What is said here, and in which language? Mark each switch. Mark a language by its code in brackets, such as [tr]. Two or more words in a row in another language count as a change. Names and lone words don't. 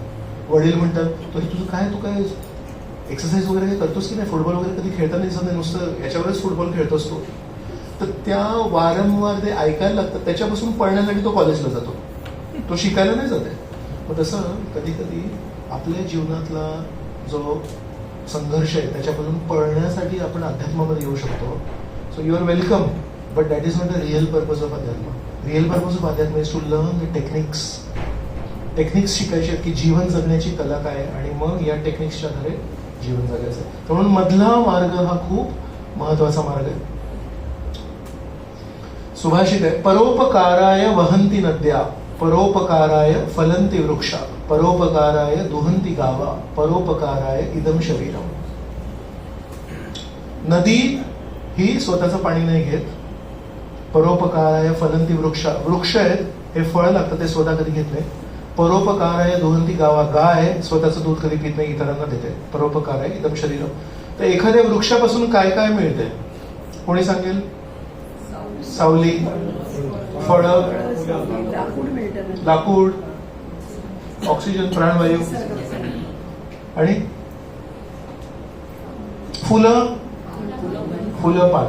[mr] वडील म्हणतात तरी तुझं काय, तू काय एक्सरसाइज वगैरे काही करतोस की नाही, फुटबॉल वगैरे कधी खेळताना दिसत नाही, नुसतं याच्यावरच फुटबॉल खेळतोस तो. तर त्या वारंवार ते ऐकायला लागतात, त्याच्यापासून पळण्यासाठी तो कॉलेजला जातो, तो शिकायला नाही जाते. मग तसं कधी कधी आपल्या जीवनातला जो संघर्ष आहे त्याच्यापासून पळण्यासाठी आपण अध्यात्मामध्ये येऊ शकतो. [en] So you are welcome, but that is not the real purpose of अध्यात्म. Real purpose of अध्यात्म is to learn the techniques [mr] शिकायचे की जीवन जगण्याची कला काय आणि मग या टेक्निक्सच्या आधारे जीवन जगायचं. म्हणून मधला मार्ग हा खूप महत्वाचा मार्ग आहे. सुभाषित आहे, [sa] परोपकाराय वहंती नद्या, परोपकाराय फलंती वृक्षा, परोपकाराय दुहंती गावा, परोपकाराय इदम शरीरम. [mr] नदी ही स्वतःचं पाणी नाही घेत, [sa] परोपकाराय फलंती वृक्ष [mr] आहेत, हे फळ लागतं ते स्वतः कधी घेत नाही. [sa] परोपकाराय दुहंती गावा, [mr] गाय स्वतःचं दूध कधी पित नाही, इतरांना देते. [sa] परोपकाराय इदम शरीरम. [mr] तर एखाद्या वृक्षापासून काय काय मिळते कोणी सांगेल? सावली, फळं, लाकूड, ऑक्सिजन, प्राणवायू आणि फुलं, पानं.